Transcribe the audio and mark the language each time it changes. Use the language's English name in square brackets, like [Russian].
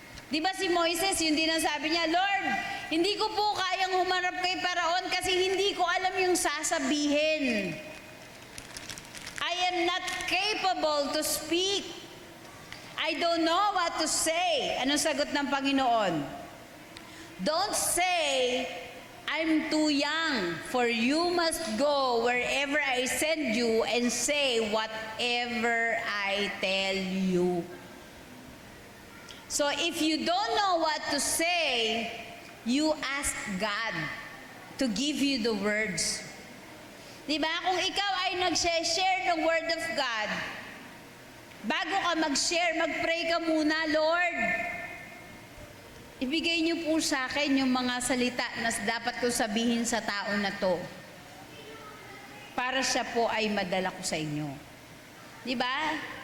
[Filipino] Diba si Moises, yun din ang sabi niya, Lord, hindi ko po kayang humarap kay Paraon kasi hindi ko alam yung sasabihin. I [English] am not capable to speak. I don't know what to say. [Filipino] Anong sagot ng Panginoon? [English] Don't say, I'm too young, for you must go wherever I send you and say whatever I tell you. So if you don't know what to say, you ask God to give you the words. [Filipino] Diba? Kung ikaw ay nag-share ng Word of God, bago ka mag-share, mag-pray ka muna, Lord, ibigay niyo po sa akin yung mga salita na dapat ko sabihin sa tao na to para siya po ay madala ko sa inyo. Diba?